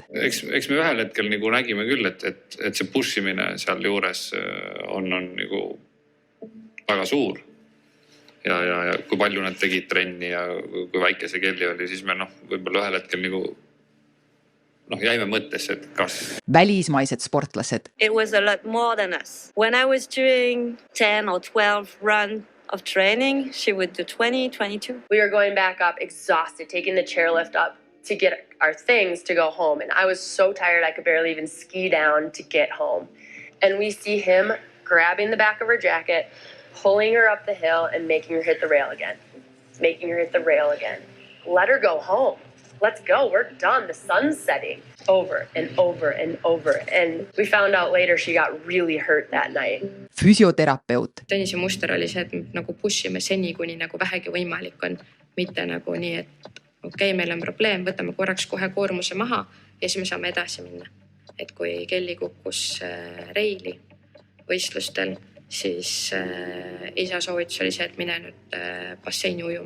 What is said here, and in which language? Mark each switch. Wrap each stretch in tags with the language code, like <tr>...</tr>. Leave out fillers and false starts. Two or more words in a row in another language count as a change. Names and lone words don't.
<et>Eks me ühel hetkel nagu nägime küll, et see pushimine seal juures on nagu väga suur. Ja kui palju nad tegid trenni ja kui väike see Kelly oli, siis me võib-olla ühel hetkel nagu jäime mõttesse, et kas. Välismaised sportlased.</et> <en>It was a lot more than us. When I was doing 10 or 12 run of training, she would do 20, 22. We were going back up exhausted, taking the chairlift up to get our things to go home. And I was so tired I could barely even ski down to get home. And we see him grabbing the back of her jacket, pulling her up the hill and making her hit the rail again. Making her hit the rail again. Let her go home. Let's go, we're done. The sun's setting. Over and over and over. And we found out later she got really hurt that night.</en> <et>Füsioterapeut. Tõnise muster oli see, et nagu pushime seni, kuni nagu vähegi võimalik on. Mitte nagu nii, et okei, meil on probleem, võtame korraks kohe koormuse maha ja siis me saame edasi minna. Et kui Kelly kukkus reili võistlustel, siis isa soovitus oli see, et mine nüüd basseini ujuma.</et>